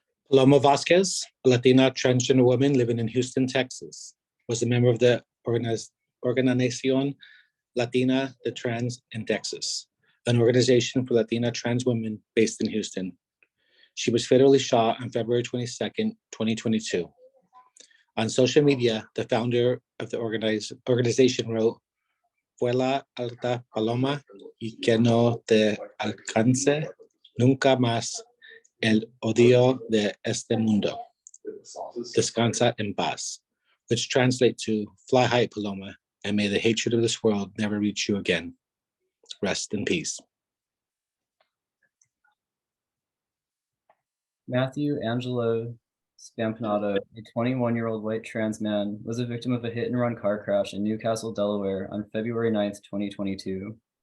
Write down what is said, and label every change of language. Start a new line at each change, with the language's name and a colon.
English: Paloma Vasquez, a Latina transgender woman living in Houston, Texas, was a member of the Organización Latina de Trans in Texas, an organization for Latina trans women based in Houston. She was fatally shot on February 22nd, 2022. On social media, the founder of the organization wrote,
Spanish: vuela alta paloma y que no te alcance nunca más el odio de este mundo. Descansa en paz,
English: which translate to fly high, Paloma, and may the hatred of this world never reach you again. Rest in peace. Matthew Angelo Spampanato, a 21-year-old white trans man, was a victim of a hit-and-run car crash in Newcastle, Delaware on February 9th, 2022.